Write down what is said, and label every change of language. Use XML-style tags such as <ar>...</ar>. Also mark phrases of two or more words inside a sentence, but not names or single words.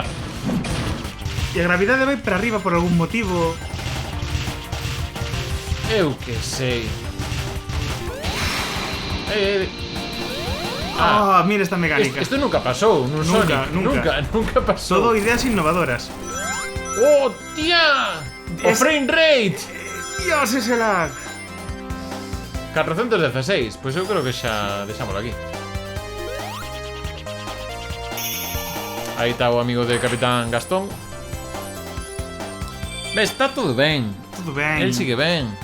<gl>E a gravidade vai para arriba por algún motivo. Eu que sei. Ah, mira esta mecánica. Isto nunca pasou nun Nunca, Sonic. Nunca pasou. Todo ideas innovadoras. Oh, tía! O</gl> <en>frame rate!</en> <gl>Dios, ese lag. 416, pois eu creo que xa deixámoslo aquí. Aí está o amigo de Capitán Gastón. Está todo ben. Todo ben. El sigue ben.</gl>